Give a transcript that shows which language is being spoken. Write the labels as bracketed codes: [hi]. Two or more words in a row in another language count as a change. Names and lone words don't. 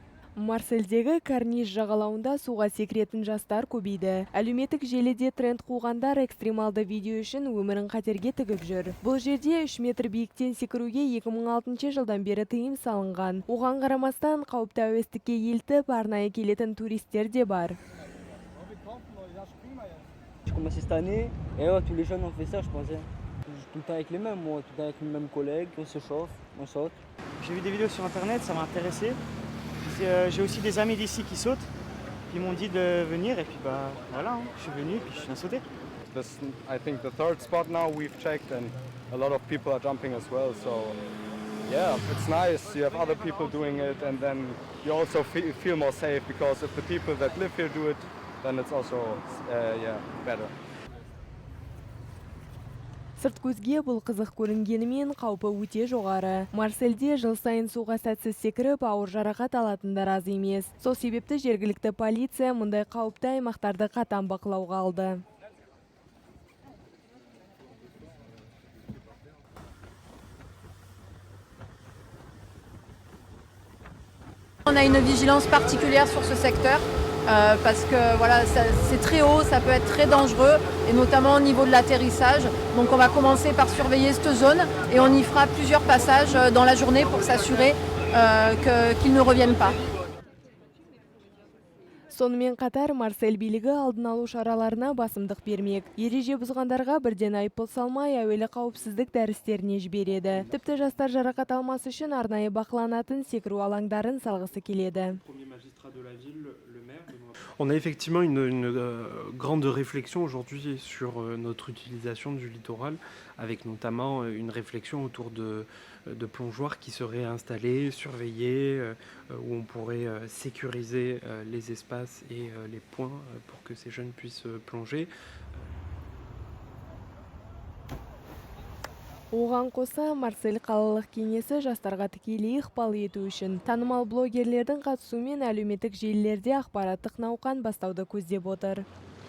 [kk] Марсельдегі Карниж жағалауында суға секіретін жастар көбейді. Әлеуметтік желіде тренд қуғандар экстремалды видео үшін өмірін қатерге тігіп жүр. Бұл жерде 3 метр биіктен секіруге 2006 жылдан бері тыйым салынған. Оған қарамастан қауіпті әуестікке елтіп арнайы келетін туристер де бар. [fr] Je commençais cette année et ouais, tous les jeunes ont fait ça, je pensais. Tout le temps avec les mêmes, moi, tout le temps avec les mêmes collègues, on se chauffe, on saute. J'ai vu des vidéos sur internet, ça m'a intéressé. J'ai aussi des amis d'ici qui sautent, qui m'ont dit de venir et puis bah voilà, je suis venu et puis je viens sauter. [en] This, I think, the third spot now we've checked, and a lot of people are jumping as well. So yeah, it's nice. You have other people doing it, and then you also feel more safe because if the people that live here do it, then it's also better. [kk] Сырт көзге бұл қызық көрінгенімен қаупі өте жоғары. Марсельде жыл сайын суға сәтсіз секіріп, ауыр жарақат алатындар аз емес. Сол себепті жергілікті полиция мұндай қауіпті аймақтарды қатаң бақылауға алды. [fr] On a une vigilance particulière sur ce secteur parce que voilà, c'est très haut, ça peut être très dangereux et notamment au niveau de l'atterrissage. Donc on va commencer par surveiller cette zone et on y fera plusieurs passages dans la journée pour s'assurer qu'ils ne reviennent pas. [kk] Сонымен қатар Марсель билігі алдын алу шараларына басымдық бермек. Ереже бұзғандарға бірден айыппұл салмай, әуелі қауіпсіздік дәрістеріне жібереді. Тіпті жастар жарақат алмас үшін арнайы бақыланатын секіру алаңдарын салғысы келеді. [fr] On a effectivement une grande réflexion aujourd'hui sur notre utilisation du littoral, avec notamment une réflexion autour de plongeoires qui seraient installés, surveillés, où on pourrait sécuriser les espaces et les points pour que ces jeunes puissent plonger. [kk] Оған қоса, Марсель қалалық кеңесі жастарға тікелей ықпал ету үшін танымал блогерлердің қатысуымен әлеуметтік желілерде ақпараттық науқан бастауды көздеп отыр.